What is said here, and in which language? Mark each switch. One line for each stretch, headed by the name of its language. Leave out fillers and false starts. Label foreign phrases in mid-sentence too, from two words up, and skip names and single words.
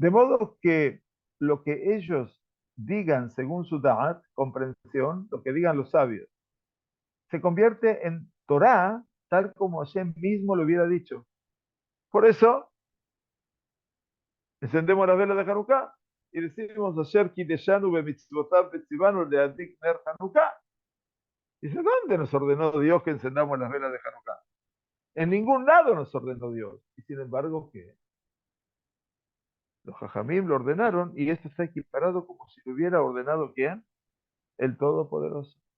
Spanish: De modo que lo que ellos digan según su da'at, comprensión, lo que digan los sabios, se convierte en Torah, tal como Hashem mismo lo hubiera dicho. Por eso, encendemos las velas de Hanukkah y decimos,
Hebrew: אשר קדשנו במצותיו וצונו להדליק נר חנוכה.
Spanish: Dice, ¿dónde nos ordenó Dios que encendamos las velas de Hanukkah? En ningún lado nos ordenó Dios. Y sin embargo, que los Jajamim lo ordenaron y esto está equiparado como si lo hubiera ordenado ¿quién? El Todopoderoso.